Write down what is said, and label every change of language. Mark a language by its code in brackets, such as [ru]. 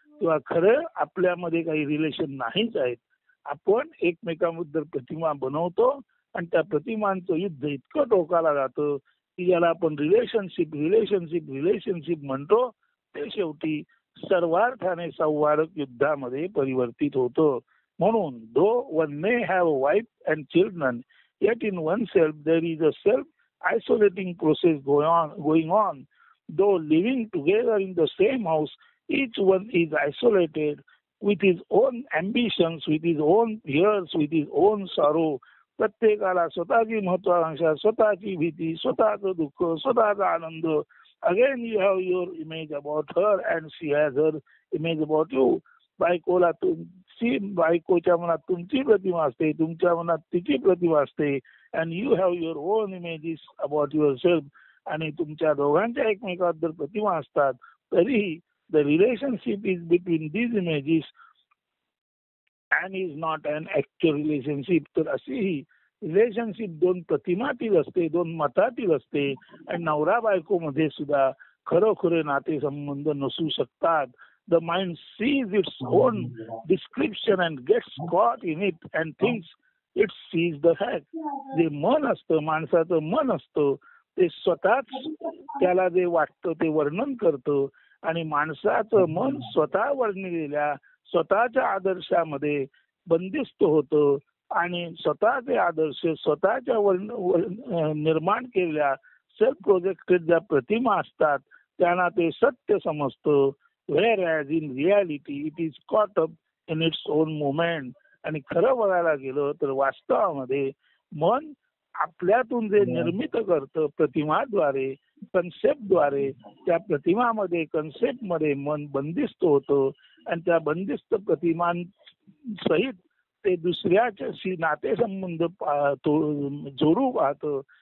[mr] किंवा खरं आपल्यामध्ये काही रिलेशन नाहीच आहेत. आपण एकमेकांबद्दल प्रतिमा बनवतो आणि त्या प्रतिमांचं युद्ध इतकं टोकाला जातं की ज्याला आपण रिलेशनशिप म्हणतो ते शेवटी सर्वार्थाने संवारक युद्धामध्ये परिवर्तित होतं. म्हणून [en] Though one may have wife and children yet in oneself there is a self-isolating process going on. Though living together in the same house, each one is isolated with his own ambitions, with his own fears, with his own sorrow. [mr] प्रत्येकाला स्वतःची महत्वाकांक्षा, स्वतःची भीती, स्वतःचं दुःख, स्वतःचा आनंद. [en] Again you have your image about her and she has her image about you. [mr] बायकोला बायकोच्या मनात तुमची प्रतिमा असते, तुमच्या मनात तिची प्रतिमा असते. [en] And you have your own images about yourself. [mr] आणि तुमच्या दोघांच्या एकमेकांबद्दल प्रतिमा असतात. तरीही [en] The relationship is between these images and is not an actual relationship. [mr] तर अशी ही रिलेशनशिप दोन प्रतिमातील असते, दोन मतातील असते. आणि नवरा बायको मध्ये सुद्धा खरोखरे नातेसंबंध नसू शकतात. [en] The mind sees its own description and gets caught in it and thinks it sees the fact. [mr] जे मन असतं, माणसाचं मन असतं, ते स्वतःच त्याला जे वाटतं ते वर्णन करतं आणि माणसाचं मन स्वतः वर्णिलेल्या स्वतःच्या आदर्शामध्ये बंदिस्त होतं आणि स्वतःचे आदर्श स्वतःच्या निर्माण केलेल्या सेल्फ प्रोजेक्टेड ज्या प्रतिमा असतात त्यांना ते सत्य समजतं. [en] Whereas in reality it is caught up in its own movement. [mr] आणि खरं बघायला गेलं तर वास्तवामध्ये मन आपल्यातून जे निर्मित करतं प्रतिमाद्वारे, कन्सेप्टद्वारे, त्या प्रतिमामध्ये कन्सेप्टमध्ये मन बंदिस्त होतं आणि त्या बंदिस्त प्रतिमांसहित ते दुसऱ्याशी नातेसंबंध जोडू पाहतं.